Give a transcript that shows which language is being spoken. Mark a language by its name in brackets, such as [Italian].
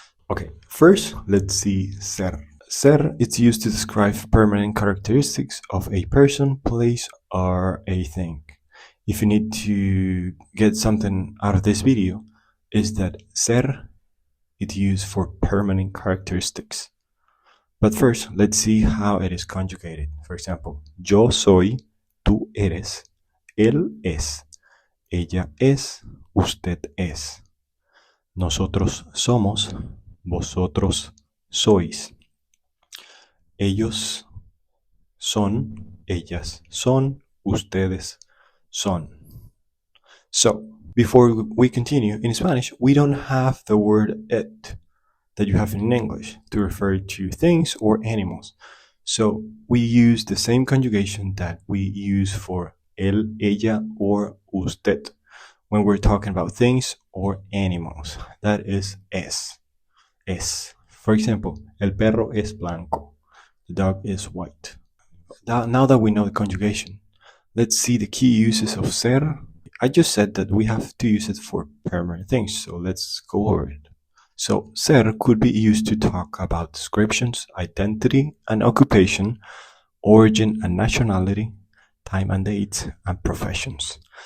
[English] Okay, first let's see ser. Ser is used to describe permanent characteristics of a person, place, or a thing. If you need to get something out of this video, is that ser is used for permanent characteristics. But first, let's see how it is conjugated. For example, [Spanish] yo soy, tú eres, él es, ella es, usted es. Nosotros somos, vosotros sois. Ellos son, ellas son, ustedes son. [English] So, before we continue, in Spanish, we don't have the word it that you have in English to refer to things or animals. So we use the same conjugation that we use for él, ella, or usted when we're talking about things or animals. That is es. Es. For example, [Spanish] el perro es blanco. [English] The dog is white. Now that we know the conjugation, let's see the key uses of ser. I just said that we have to use it for permanent things, so let's go over it. So, ser could be used to talk about descriptions, identity and occupation, origin and nationality, time and date, and professions.